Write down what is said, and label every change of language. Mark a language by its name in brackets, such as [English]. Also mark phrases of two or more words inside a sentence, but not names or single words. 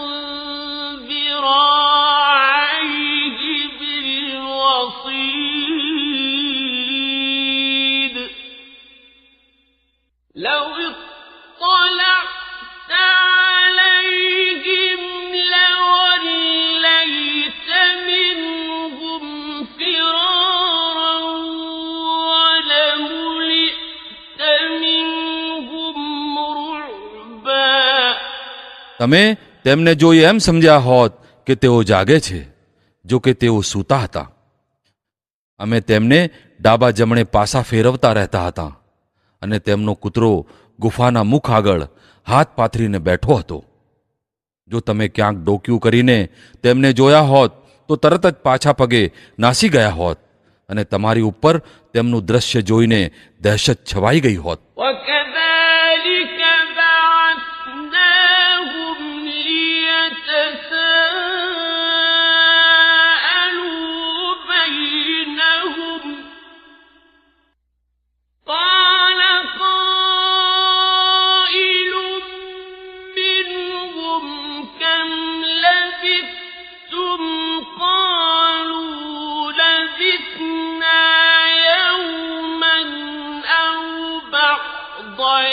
[Arabic] ذراعيه بالوصيد لو اطلعت عليهم لوليت منهم فرارا ولملئت منهم رعبا. [Gujarati] તમે તેમને જોઈ એમ સમજ્યા હોત કે તેઓ જાગે છે, જો કે તેઓ સૂતા હતા. અમે તેમને ડાબા જમણે પાસા ફેરવતા રહેતા હતા અને તેમનો કૂતરો ગુફાના મુખ આગળ હાથ પાથરીને બેઠો હતો. જો તમે ક્યાંક ડોક્યું કરીને તેમને જોયા હોત તો તરત જ પાછા પગે નાસી ગયા હોત અને તમારી ઉપર તેમનું દ્રશ્ય જોઈને દહેશત છવાઈ ગઈ હોત. [Arabic] وكذلك بعثناهم ليتساءلوا بينهم قال قائل منهم كم لبثتم قالوا لبثنا يوما أو بعض